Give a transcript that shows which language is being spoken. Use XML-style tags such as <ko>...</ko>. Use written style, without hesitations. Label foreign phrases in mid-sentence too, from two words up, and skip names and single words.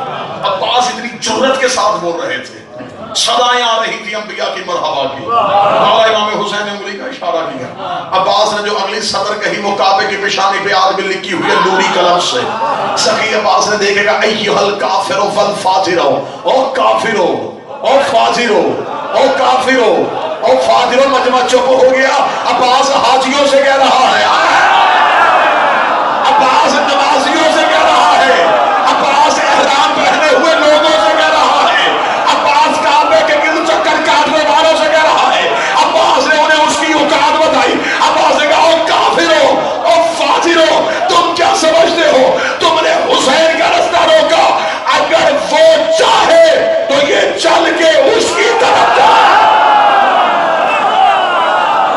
<ur>عباس اتنی جرت کے ساتھ بول رہے تھے, صدائیں آ رہی تھی انبیاء کی مرحبا کی. مولا امام حسین نے انگلی کا اشارہ کیا. عباس نے جو اگلی سطر کہی وہ کعبے کی پیشانی پہ آج بھی لکھی ہوئی ہے نوری قلم سے. سخی عباس نے دیکھے گا</ur> <ar>ایھا الکافر والفاجر,</ar> <ur>او کافرو, او فاجرو, او کافرو, او فاجرو. مجمع چپ ہو گیا. عباس حاجیوں سے کہہ رہا ہے, عباس نمازیوں سے کہہ رہا ہے, عباس احرام پہنے ہوئے لوگوں سے کہہ رہا ہے, عباس کعبے کے گرد چکر کاٹنے والوں سے کہہ رہا ہے. عباس نے انہیں اس کی اوقات بتائی. عباس نے کہا او کافرو, او فاجرو, تم کیا سمجھتے ہو تم نے حسین کا رستہ روکا. اگر وہ چاہے تو یہ چل کے اس کی طرف جائے.</ur>